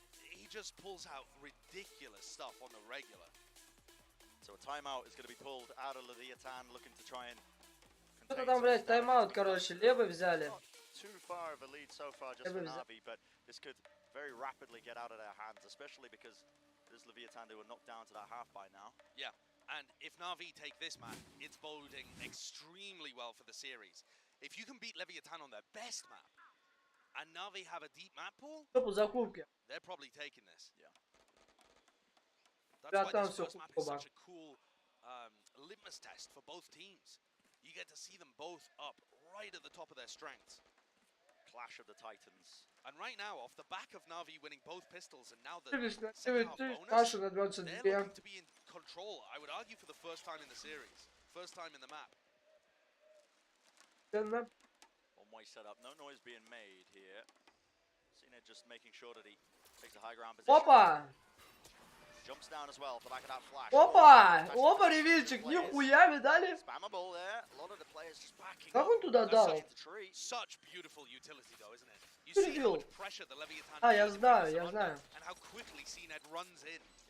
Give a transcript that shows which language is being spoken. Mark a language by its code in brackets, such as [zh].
[en] He just pulls out ridiculous stuff on the regular. So a timeout is going to be pulled out of Leviathan, looking to try and. [ru] Что-то там, блядь, тайм-аут, короче, левый взяли. [en] Not too far of a lead so far just for Na'Vi, but this could very rapidly get out of their hands, especially because this Leviathan, they were knocked down to that half by now. Yeah, and if Na'Vi take this map, it's boding extremely well for the series. If you can beat Leviathan on their best map, and Na'Vi have a deep map pool, they're probably taking this. Yeah. That's why this first map is such a cool litmus test for both teams. You get to see them both up right at the top of their strengths. Clash of the Titans. And right now, off the back of Na'Vi winning both pistols and now the second half bonus, they're looking to be in control, I would argue, for the first time in the series. First time in the map. One-way setup, no noise being made here. CNED just making sure that he takes a high ground position. [ru] Опа! [en] Jumps down as well for the back of that flash. [ru] Опа! Опа, ревильчик, нихуя, видали? [en] Spammable there. A lot of the players just backing [ru] Как [en] up. [ru] он туда дал? [en] Such beautiful utility though, isn't it? You see how much pressure the Leviathan [ru] А, я знаю, я знаю. [en] and how quickly CNED runs in.